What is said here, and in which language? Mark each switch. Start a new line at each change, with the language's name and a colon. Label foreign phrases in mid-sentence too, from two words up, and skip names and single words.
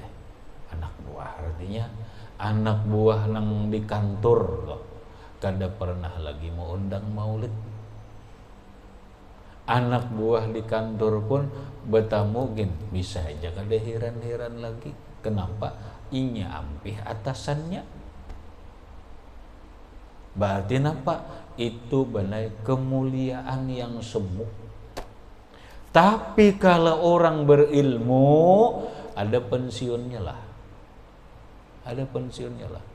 Banjar: Anak buah artinya anak buah nang di kantor loh, kada pernah lagi mau undang maulid. Anak buah di kantor pun bertamu gin bisa aja kada heran-heran lagi. Kenapa? Inya ampih atasannya. Berarti apa? Itu benar kemuliaan yang semu. Tapi kalau orang berilmu ada pensiunnya lah. Ada pensiunnya lah.